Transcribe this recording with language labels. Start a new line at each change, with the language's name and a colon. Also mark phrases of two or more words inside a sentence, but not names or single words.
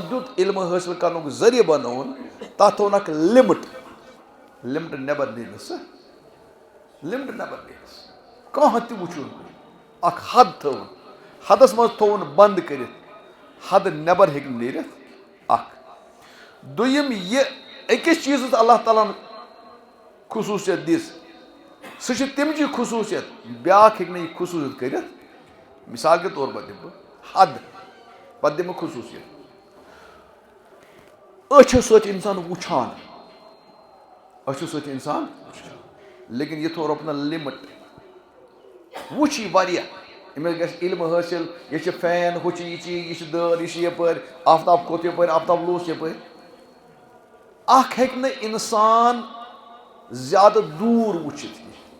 Kashmiri: دیُت علم حٲصِل کرنُک ذٔریعہٕ بنووُن تتھ تھوٚوُن اکھ لِمٹ، لِمٹ نٮ۪بر نیرنہٕ سُہ، لِمٹ نٮ۪بر نیرنہٕ کانٛہہ تہِ وٕچھُن اکھ حد تھٲوٕن، حدس منٛز تھوٚوُن بنٛد کٔرِتھ، حد نٮ۪بر ہیٚکہِ نہٕ نیرِتھ اکھ، دوٚیِم یہِ أکِس چیٖزس اللہ تعالیٰ ہن خصوٗصیت دِژ سُہ چھِ تمچی خصوٗصیت بیٛاکھ ہیٚکہِ نہٕ یہِ خصوٗصیت کٔرِتھ،
Urdu: مثال کے طور پر
Kashmiri: دِمہٕ بہٕ حد، پتہٕ دِمہٕ خصوٗصیت، أچھو سۭتۍ چھِ انسان وٕچھان، أچھو سۭتۍ چھِ انسان لیکن یہِ تھوٚو رۄبن لِمٹ، وٕچھ یہِ واریاہ، أمِس گژھِ علم حٲصِل، یہِ چھِ فین ہُہ چھِ یہِ چھِ یہِ چھِ دٲر یہِ چھِ یپٲرۍ، آفتاب کھوٚت یپٲرۍ آفتاب لوس یپٲرۍ، اکھ ہیٚکہِ نہٕ انسان زیادٕ دوٗر وٕچھِتھ کینٛہہ،